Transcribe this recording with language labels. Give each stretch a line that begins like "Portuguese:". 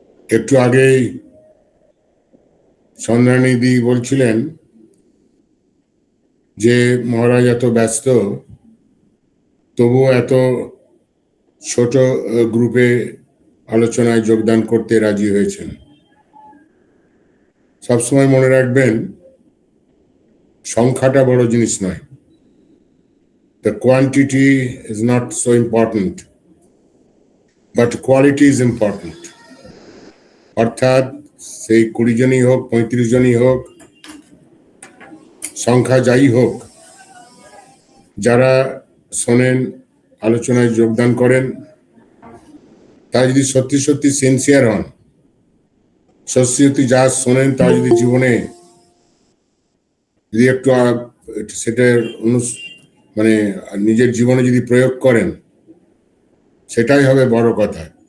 Bangla: একটু আগেই চন্দ্রানিধি বলছিলেন যে মহারাজ এত ব্যস্ত, তবুও এত ছোট গ্রুপে আলোচনায় যোগদান করতে রাজি হয়েছেন। সবসময় মনে রাখবেন, সংখ্যাটা বড় জিনিস নয়।
English: The quantity is not so important, but quality is important.
Bangla: অর্থাৎ সেই 20 জনই হোক, 35 জনই হোক, সংখ্যা যাই হোক, যারা শোনেন, আলোচনায় যোগদান করেন, তা যদি সত্যি সত্যি সিনসিয়ার হন, সত্যি সত্যি যা শোনেন তা যদি জীবনে যদি একটু সেটার মানে নিজের জীবনে যদি প্রয়োগ করেন, সেটাই হবে বড় কথা।